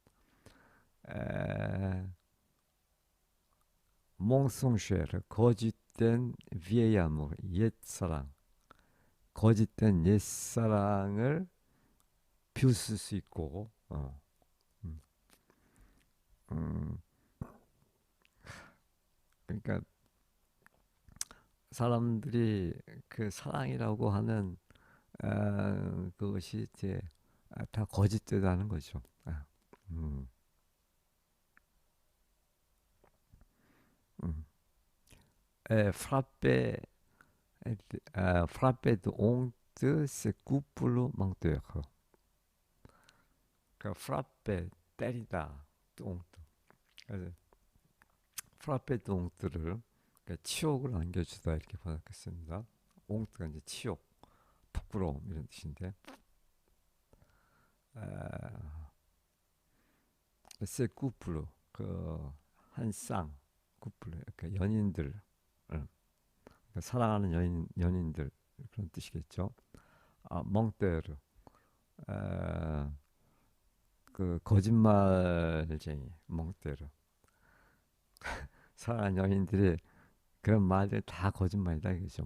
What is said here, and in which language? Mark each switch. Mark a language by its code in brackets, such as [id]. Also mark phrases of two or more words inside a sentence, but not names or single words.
[ko] 에, 멍성절 거짓된 비에야무르 옛사랑 거짓된 옛사랑을 비웃을 수 있고 음, 음, 그러니까 사람들이 그 사랑이라고 하는 그것이 이제 다 거짓되다는 거죠. 음, 음. [fr] frappé, frappé de honte, c'est couple menteur. [ko] 그 frappé 때리다, honte. 그래서 [fr] frappé de honte [ko] 를 그러니까 치욕을 안겨주다 이렇게 번역했습니다. honte가 이제 치욕, 부끄러움 이런 뜻인데, [fr] c'est couple [ko] 그한 쌍, couple 그 연인들, 그러니까 사랑하는 연인들 그런 뜻이겠죠. 멍때르 그 거짓말쟁이 멍때르 사랑하는 연인들이 그런 말들 다 거짓말이다 이거죠.